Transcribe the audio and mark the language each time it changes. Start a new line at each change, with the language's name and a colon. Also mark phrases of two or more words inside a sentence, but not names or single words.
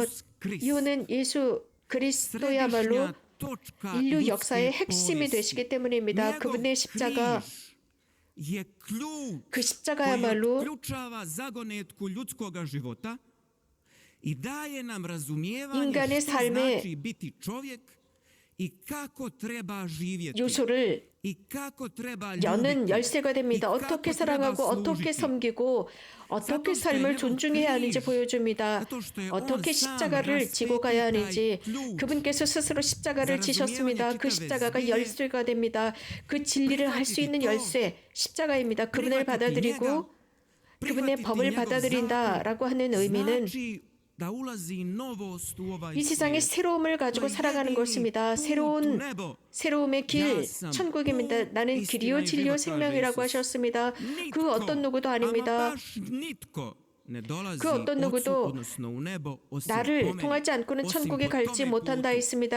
Korean: 이유는 예수 그리스도야말로 인류 역사의 핵심이 되시기 때문입니다. 그분의 십자가, 그 십자가야말로 인간의 삶에
Croatian: i kako treba živjeti
Korean: 요소를
Croatian: i kako treba
Korean: 여는
Croatian: ljubiti
Korean: 열쇠가 됩니다.
Croatian: i
Korean: 어떻게
Croatian: kako treba
Korean: 사랑하고 어떻게
Croatian: služiti.
Korean: 섬기고 어떻게 삶을 존중해야 하는지 보여줍니다. 어떻게 십자가를 지고 가야 하는지 그분께서 스스로 십자가를 지셨습니다. 그 십자가가 열쇠가 됩니다. 그 진리를 할 수 있는 열쇠 십자가입니다. 그분을 받아들이고 그분의 법을 받아들인다라고 하는 의미는
Croatian: Znači da ulazi novost u ovaj
Korean: 이 세상에
Croatian: svijet.
Korean: 새로움을 가지고 살아가는 것입니다. 새로움의 길, 천국입니다. 나는 길이요 진리요 생명이라고 하셨습니다. 그 어떤 누구도 아닙니다. 그 어떤 누구도 나를 통하지 않고는 천국에 갈지 못한다 했습니다.